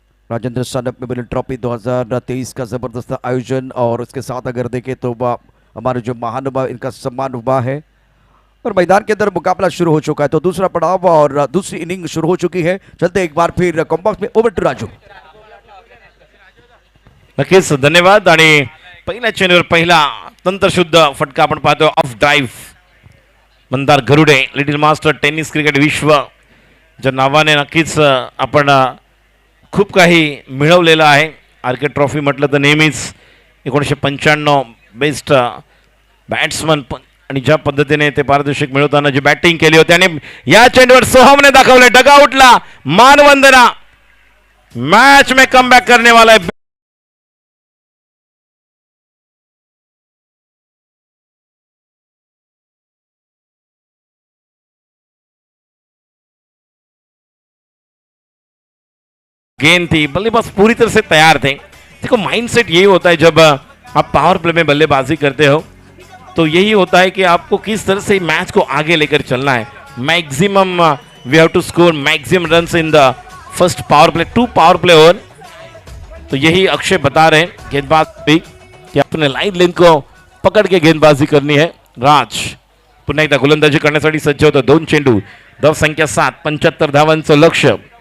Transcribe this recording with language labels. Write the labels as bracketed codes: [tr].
[hi] Rajendra Sanap memorial trophy 2023 का जबरदस्त आयोजन. और उसके साथ अगर देखें तो हमारे जो महानुभाव, इनका सम्मान हुआ है. और मैदान के अंदर मुकाबला शुरू हो चुका है. तो दूसरा पड़ाव और दूसरी इनिंग शुरू हो चुकी है. चलते एक बार फिर कॉम्बॉक्स में ओवर टू राजू. [mr] नक्कीच धन्यवाद. आणि पहिल्या चेंडूवर पहिला तंत्रशुद्ध फटका आपण पाहतो. Of drive Mandar Garude, little master tennis cricket विश्व ज्या नावाने नक्कीच आपण खूप काही मिळवलेलं आहे. आरके ट्रॉफी म्हटलं तर नेहमीच 1995 बेस्ट बॅट्समन, आणि ज्या पद्धतीने ते पारितोषिक मिळवताना जी बॅटिंग केली होती आणि या चेंडूवर सोहमने दाखवले डगआउटला मानवंदना. [hi] मैच में कमबॅक करने वाला है. गेंद थी, बल्लेबाज पूरी तरह से तैयार थे. देखो माइंडसेट यही होता है जब आप पावर प्ले में बल्लेबाजी करते हो, तो यही होता है कि आपको किस तरह से मैच को आगे लेकर चलना है. [en] Maximum we have to score maximum runs in the first power play, 2 power play over. [hi] तो यही अक्षय बता रहे हैं गेंदबाज भी कि अपने लाइन लेंथ को पकड़ के गेंदबाजी करनी है. [mr] राज पुन्हा एकदा गोलंदाजी करण्यासाठी सज्ज होतं. 2 चेंडू, धाव संख्या 7, 75 धावांचं लक्ष्य.